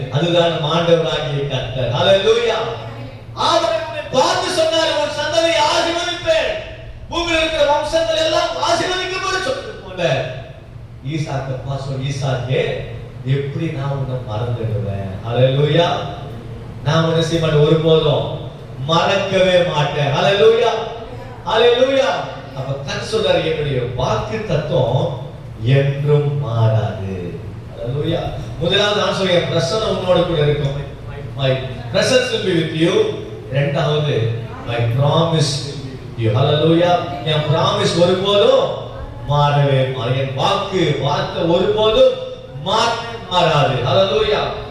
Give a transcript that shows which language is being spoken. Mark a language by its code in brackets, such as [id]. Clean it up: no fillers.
[ta] அதுதான் ஆண்டவராகிய கர்த்தர். ஹல்லேலூயா. ஆபிரகாமை பார்த்து சொன்னார், உன் சந்ததியை ஆசீர்வதிப்பேன், பூமியில் இருக்கிற வம்சங்கள் எல்லாம் ஆசீர்வதிக்கப்படும் சொன்னது போல ஈசாக்கை பார்த்து, ஈசாக்கே எப்படி நான் உன்னை மறந்துடுவேன்? ஹல்லேலூயா. நான் உன்னை செய்ய ஒருபோதும் மறக்கவே மாட்டேன். ஹல்லேலூயா. ஹல்லேலூயா. அப்ப கர்த்தர் சொல்றாரு, என்னுடைய வாக்கு தத்துவம் என்றும் மாறாது. ஹல்லேலூயா. முதலாவது நான் சொல்றேன், பிரசன்னம் உன்னோடு கூட இருக்கும். [en] My presence will be with you. [ta] இரண்டாவது, [en] my promise will be with you. [ta] Hallelujah. N promise ஒருபோதும் மாறவே மாறாது. என் வார்த்தை ஒருபோதும் மாறாது. ஹல்லேலூயா.